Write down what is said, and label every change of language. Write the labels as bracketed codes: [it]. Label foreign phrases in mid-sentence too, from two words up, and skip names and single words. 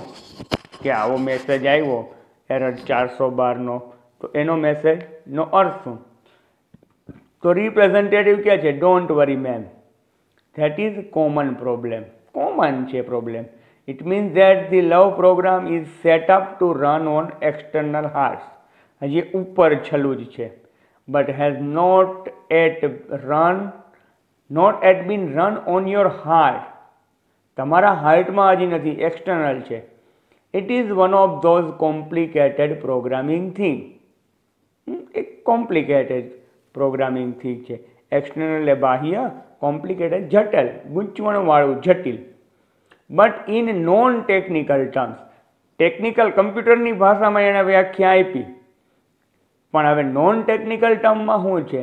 [gu] કે આવો મેસેજ આવ્યો એરર 412નો, તો એનો મેસેજનો અર્થ શું? તો રિપ્રેઝેન્ટેટિવ કહે છે [en] don't worry ma'am, that is common problem. [gu] કોમન છે પ્રોબ્લેમ. [en] it means that the love program is set up to run on external hearts. [gu] હજી ઉપર છેલ્લું જ છે. [en] but has not yet been run on your heart. [gu] તમારા હાર્ટમાં હજી નથી, એક્સટર્નલ છે. [en] It is one of those complicated programming thing. એક complicated programming thing છે. [gu] એક્સટર્નલ એ બાહ્ય, કોમ્પ્લિકેટેડ જટિલ, ગૂંચવણવાળું, જટિલ. [en] but in non technical terms, [gu] ટેકનિકલ કમ્પ્યુટરની ભાષામાં એણે વ્યાખ્યા આપી. પણ હવે [en] non technical [gu] ટર્મમાં શું છે?